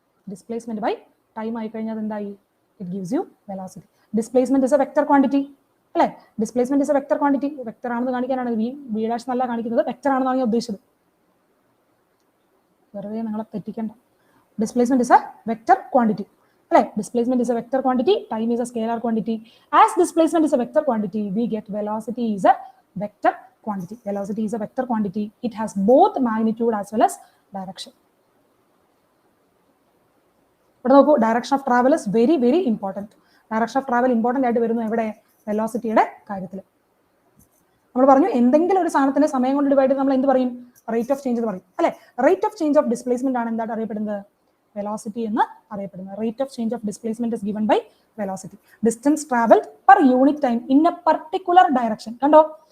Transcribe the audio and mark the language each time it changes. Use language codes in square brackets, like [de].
[en] Displacement by time ആയി കഴിഞ്ഞാൽ എന്തായി? It gives you velocity. Displacement is a vector quantity അല്ലേ? Displacement is a vector quantity. [ml] Vector ആണെന്ന് കാണിക്കാനാണ് വി ഡാഷ് നല്ല കാണിക്കുന്നത്. വെക്ടർ ആണെന്നാണ് ഞാൻ ഉദ്ദേശിച്ചത്. വെറുതെ നിങ്ങളെ തെറ്റിക്കണ്ട. [en] Displacement is a vector quantity. Displacement is a vector quantity, time is a scalar quantity. As displacement is a vector quantity, we get velocity is a vector quantity. Velocity is a vector quantity. It has both magnitude as well as direction. But now, direction of travel is very, very important. Direction of travel important [ml] ആയിട്ട് വരുന്നു എവിടെ? വെലോസിറ്റിയുടെ കാര്യത്തിൽ. നമ്മൾ പറഞ്ഞു എന്തെങ്കിലും ഒരു സാധനത്തിന്റെ സമയം കൊണ്ട് ഡിവൈഡ് ചെയ്ത് നമ്മൾ എന്ത് പറയും? റേറ്റ് ഓഫ് ചേഞ്ച് എന്ന് പറയും അല്ലെ? [en] Rate of change of displacement ആണ് എന്തായിട്ട് അറിയപ്പെടുന്നത്? വെലോസിറ്റി എന്ന് അറിയപ്പെടുന്നത്. Rate of change of displacement is given by velocity. Distance travelled per unit time in a particular direction. കണ്ടോ?